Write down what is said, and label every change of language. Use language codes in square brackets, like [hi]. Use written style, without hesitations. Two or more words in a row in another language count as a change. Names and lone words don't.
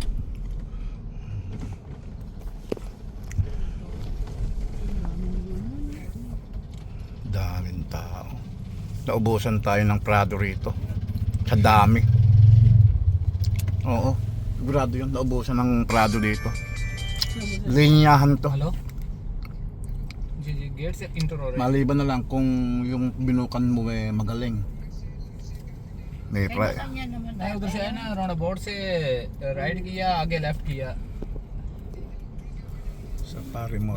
[tl] Daming tao. Naubusan tayo ng Prado rito. Sa dami. Oo. Sigurado yun. Naubusan ng Prado dito. Linyahan to. [hi] हेलो जी जी गेट से इंटर हो रहे हैं [tl] Maliban na lang kung yung binukan mo magaling. May Kaya kanya naman [hi] नहीं उधर से है ना [en] round about [hi] से राइट किया आगे लेफ्ट किया Safari Ji, ji.